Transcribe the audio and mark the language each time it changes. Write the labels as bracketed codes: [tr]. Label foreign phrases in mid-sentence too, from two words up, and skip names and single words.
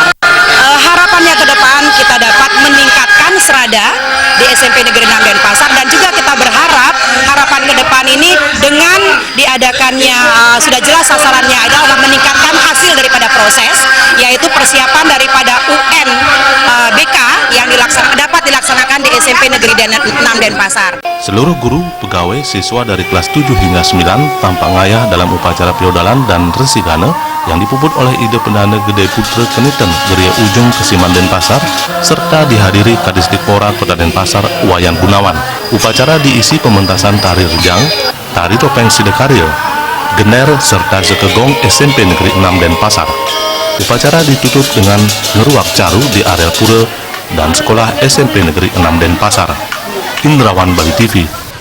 [id] Harapannya ke depan kita dapat meningkatkan serada di SMP Negeri 6 Denpasar, dan juga kita berharap harapan ke depan ini dengan diadakannya sudah jelas sasarannya adalah meningkatkan hasil daripada proses, yaitu persiapan daripada UN BK yang dapat dilaksanakan di SMP Negeri 6 Denpasar. Seluruh guru, pegawai, siswa dari kelas 7 hingga 9 tampak ngayah dalam upacara piodalan dan Resi Gana yang dipuput oleh Ide Pendana Gede Putra Keniten Geria Ujung Kesiman Denpasar serta dihadiri Kadisdikpora Kota Denpasar Wayan Gunawan. Upacara diisi pementasan tari rejang, tari topeng Sidekarya, gener serta sekegong SMP Negeri 6 Denpasar. Upacara ditutup dengan [ban] ngeruak caru [id] di area pura dan sekolah SMP Negeri 6 Denpasar. Indrawan Bali TV.